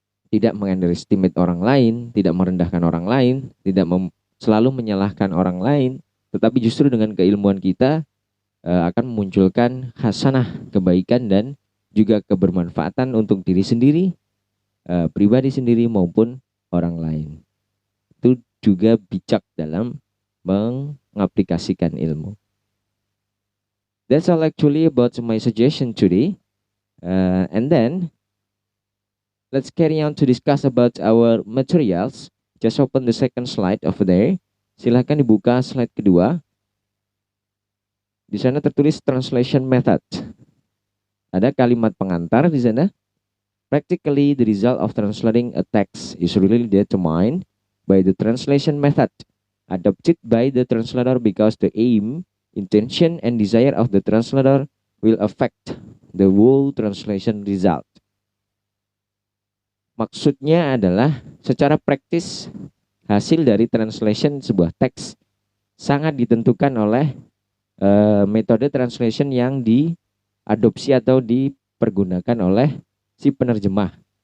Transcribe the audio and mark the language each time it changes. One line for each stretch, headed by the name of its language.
Indonesian: Tidak mengunderestimate orang lain, tidak merendahkan orang lain, tidak selalu menyalahkan orang lain, tetapi justru dengan keilmuan kita akan memunculkan hasanah, kebaikan dan juga kebermanfaatan untuk diri sendiri, pribadi sendiri maupun orang lain. Itu juga bijak dalam mengaplikasikan ilmu.
English: That's all actually about my suggestion today. And then let's carry on to discuss about our materials. Just open the second slide over there.
Indonesian: Silahkan dibuka slide kedua. Di sana tertulis translation method. Ada kalimat pengantar di sana.
English: Practically, the result of translating a text is really determined by the translation method adopted by the translator, because the aim, intention, and desire of the translator will affect the whole translation result.
Indonesian: Maksudnya adalah secara praktis hasil dari translation sebuah teks sangat ditentukan oleh metode translation yang diadopsi atau dipergunakan oleh si penerjemah.